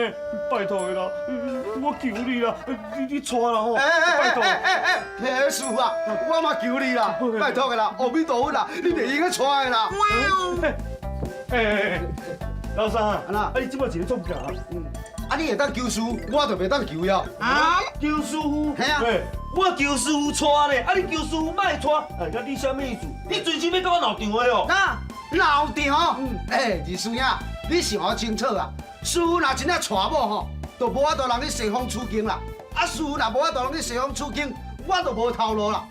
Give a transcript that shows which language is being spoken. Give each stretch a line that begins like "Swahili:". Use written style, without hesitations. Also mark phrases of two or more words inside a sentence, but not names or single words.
Min Nan Chinese: 拜托的啦，我求你啦，你带啦吼！拜托。嘿，师傅啊，我嘛求你啦，拜托个啦，阿弥陀佛啦，你袂用去带的啦。老三啊，安那你即摆是咧创啥？啊，你会当求师傅，我就袂当求呀。啊，求师傅？嘿啊，我求师傅带呢，啊你求师傅莫带，哎，你啥物意思？你随时要甲我闹场的哦？那闹场？哎，二师兄，你想好清楚啊！师傅若真正带某吼，就无法度人去西方取经啦。啊，师傅若无法度人去西方取经，我就无头路啦。